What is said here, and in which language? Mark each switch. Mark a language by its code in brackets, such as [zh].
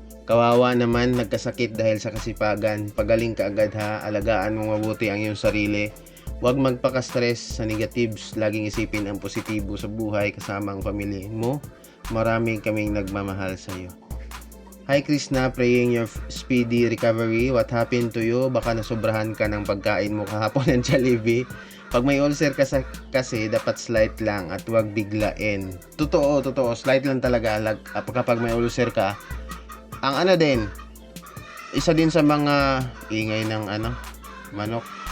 [tl] Kawawa naman, nagkasakit dahil sa kasipagan. Pagaling ka agad ha, alagaan mo mabuti ang iyong sarili. Huwag magpaka-stress sa negatives, laging isipin ang positibo sa buhay kasama ang pamilya mo. Marami kaming nagmamahal sa iyo. [en] Hi Krishna, praying your speedy recovery. What happened to you? [tl] Baka nasobrahan ka ng pagkain mo kahapon ng Jollibee. Pag may ulcer kasi dapat slight lang at huwag biglain. Totoo, slight lang talaga kapag may ulcer ka. Ang isa din sa mga ingay ng manok.